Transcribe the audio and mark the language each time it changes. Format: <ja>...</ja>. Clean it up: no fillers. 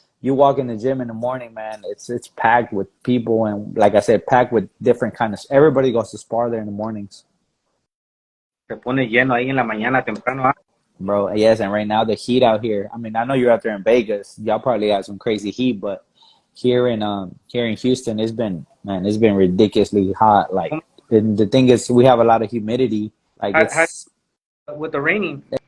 <en>You walk in the gym in the morning, man, it's packed with people, and like I said, packed with different kind of. Everybody goes to spar there in the mornings.</en> <es>Se pone lleno ahí en la mañana temprano. ¿Ah?</es> <en>Bro, yes, and right now the heat out here. I mean, I know you're out there in Vegas. Y'all probably have some crazy heat, but here in Houston, it's been ridiculously hot. Like the thing is, we have a lot of humidity. Like it's with the raining.</en>